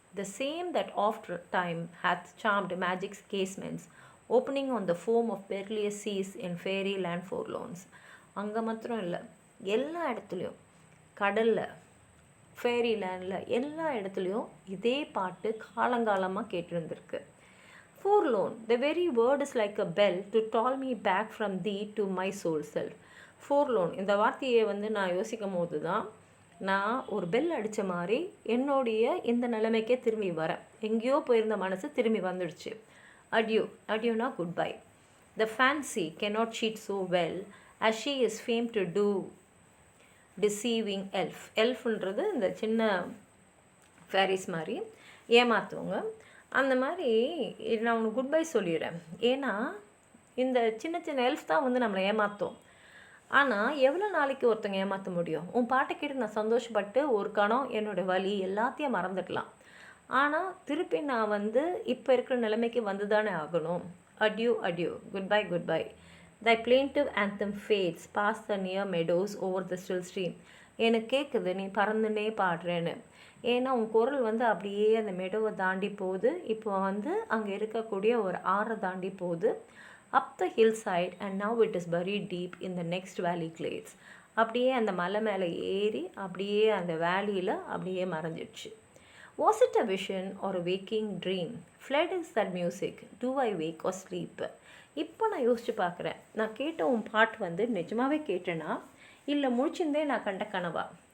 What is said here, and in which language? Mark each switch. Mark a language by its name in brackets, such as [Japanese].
[English] The same that oft time hath charmed magic's casements, opening on the foam of perilous seas in fairy land forlorns. [Tamil] அங்கே மாத்திரம் இல்லை, எல்லா இடத்துலையும், கடலில், fairy லேண்டில், எல்லா இடத்துலையும் இதே பாட்டு காலங்காலமாக கேட்டிருந்திருக்கு. [English] Forlorn, the very word is like a bell to call me back from thee to my soul self. [Tamil] Forlorn, இந்த வார்த்தையை வந்து நான் யோசிக்கும் போது தான் நான் ஒரு பெல் அடித்த மாதிரி என்னுடைய இந்த நிலைமைக்கே திரும்பி வரேன். எங்கேயோ போயிருந்த மனசு திரும்பி வந்துடுச்சு. Adieu, adieuனா good bye. [English] The fancy cannot cheat so well as she is famed to do deceiving elf. [Tamil] எல்ஃப்ன்றது இந்த சின்ன ஃபேரிஸ் மாதிரி ஏமாற்றுவங்க. அந்த மாதிரி நான் உனக்கு குட் பை சொல்லிடுறேன். ஏன்னா இந்த சின்ன சின்ன எல்ஃப் தான் வந்து நம்மளை ஏமாற்றும். ஆனால் எவ்வளோ நாளைக்கு ஒருத்தங்க ஏமாற்ற முடியும்? உன் பாட்டை கேட்டு நான் சந்தோஷப்பட்டு ஒரு கணம் என்னோடய வலி எல்லாத்தையும் மறந்துடலாம். ஆனால் திருப்பி நான் வந்து இப்போ இருக்கிற நிலைமைக்கு வந்து தானே ஆகணும். [English] Adieu, adieu, goodbye, goodbye. Thy plaintive anthem fades past the near meadows over the still stream. [Tamil] எனக்கு கேட்குது நீ பறந்துனே பாடுறேன்னு. ஏன்னா உன் குரல் வந்து அப்படியே அந்த மெடோவை தாண்டி போகுது. இப்போ வந்து அங்கே இருக்கக்கூடிய ஒரு ஆறை தாண்டி போகுது. [English] up the hillside and now it is buried deep in the next valley glades. [Tamil] அப்படியே அந்த மலை மேலே ஏறி அப்படியே அந்த வேலியில் அப்படியே மறைஞ்சிடுச்சு. [English] Was it a vision or a waking dream? Fled is that music. Do I wake or sleep? [Tamil] இப்போ நான் யோசிச்சு பார்க்குறேன், நான் கேட்ட உன் பாட்டு வந்து நிஜமாகவே கேட்டேனா இல்லை முழிச்சுருந்தே நான் கண்ட கனவா?